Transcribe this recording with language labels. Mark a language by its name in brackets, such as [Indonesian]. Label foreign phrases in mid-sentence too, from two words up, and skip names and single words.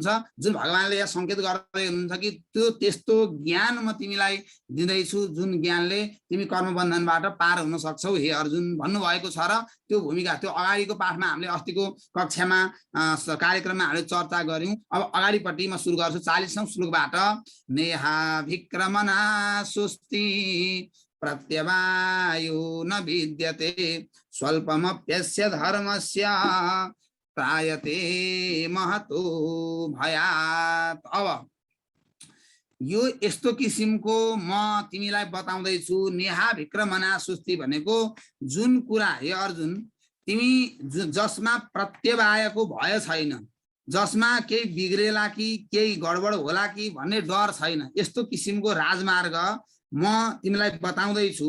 [Nepali] जुन भगवानले यहाँ सङ्केत गर्दै हुनुहुन्छ कि त्यो त्यस्तो ज्ञान म तिमीलाई दिँदैछु जुन ज्ञानले तिमी कर्मबन्धनबाट पार हुन सक्छौ हे अर्जुन भन्नुभएको छ। र त्यो भूमिका त्यो अगाडिको पाठमा हामीले अस्तिको कक्षामा कार्यक्रममा हामीले चर्चा गऱ्यौँ। अब अगाडिपट्टि म सुरु गर्छु 40औं श्लोकबाट। [Sanskrit] नेहा विक्रमना सुस्ति प्रत्यवायो न विद्यते स्वल्पमप्यस्य धर्मस्य त्रायते महतो भयात्। [Nepali] अब यो यस्तो किसिमको म तिमीलाई बताउँदैछु। [Sanskrit] नेहा विक्रमना सुस्ति [Nepali] भनेको जुन कुरा हे अर्जुन तिमी जसमा प्रत्यवायको भय छैन, जसमा केही बिग्रेला कि केही गडबड होला कि भन्ने डर छैन, यस्तो किसिमको राजमार्ग म तिमीलाई बताउँदैछु।